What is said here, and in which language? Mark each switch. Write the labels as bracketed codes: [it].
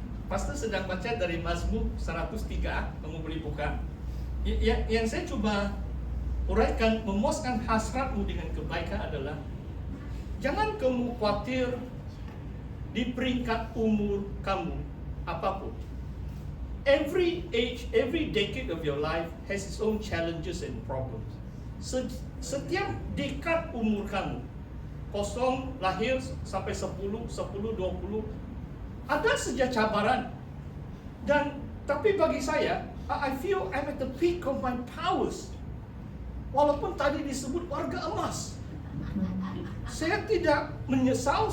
[ms] Pastor sedang baca dari Mazmur 103, kamu boleh buka. Yang saya coba uraikan, memuaskan hasratmu dengan kebaikan adalah jangan kamu khawatir di peringkat umur kamu apapun. [en] Every age, every decade of your life has its own challenges and problems. [ms] Setiap dekad umur kamu, 0 lahir sampai 10, 20, ada saja cabaran. Dan tapi bagi saya, [en] I feel I'm at the peak of my powers. [ms] Walaupun tadi disebut warga emas, saya tidak menyesal.